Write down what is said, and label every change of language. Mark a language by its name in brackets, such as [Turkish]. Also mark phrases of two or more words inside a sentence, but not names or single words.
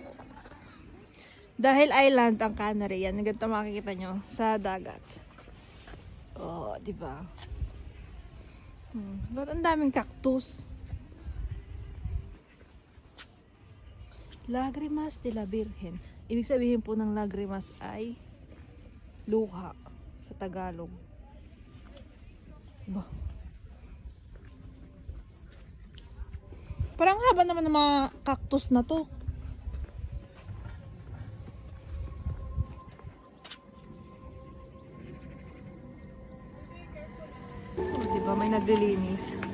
[Filipino] Dahil island ang Canary, yan. Ganito makikita nyo sa dagat. O, diba? Ba't ang daming cactus? [Spanish] Lagrimas de la Virgen. [Filipino] Ibig sabihin po ng lagrimas ay luha sa Tagalog. Bah. Parang haba naman ng mga cactus na to. Diba may naglilinis?